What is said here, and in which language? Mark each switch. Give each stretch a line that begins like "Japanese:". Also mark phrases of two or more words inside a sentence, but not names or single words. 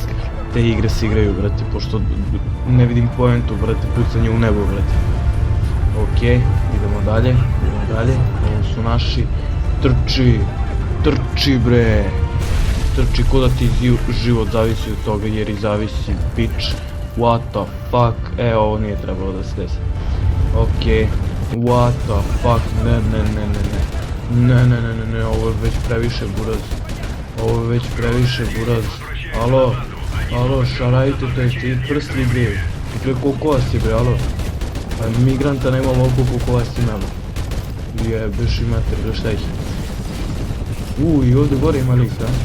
Serbian: Te igre se igraju, brate, pošto ne vidim poentu, brate, pucanje u nebo, brate. Okej, idemo dalje. Ovo su naši. Trči bre. Trči ko da ti život zavisi od toga, jer i zavisi, bitch.
English: What the fuck,
Serbian: ovo nije trebalo da se desi. Okej,
English: what the fuck,
Serbian: ne, ovo je već previše buraz. Alo, šarajte, to je ti prsli bre, gle koliko vas je bre, alo. Pa migranta nema ovoliko koliko vas imamo. Jebeš i mater, bre šta ih. I ovdje gore ima lik, a?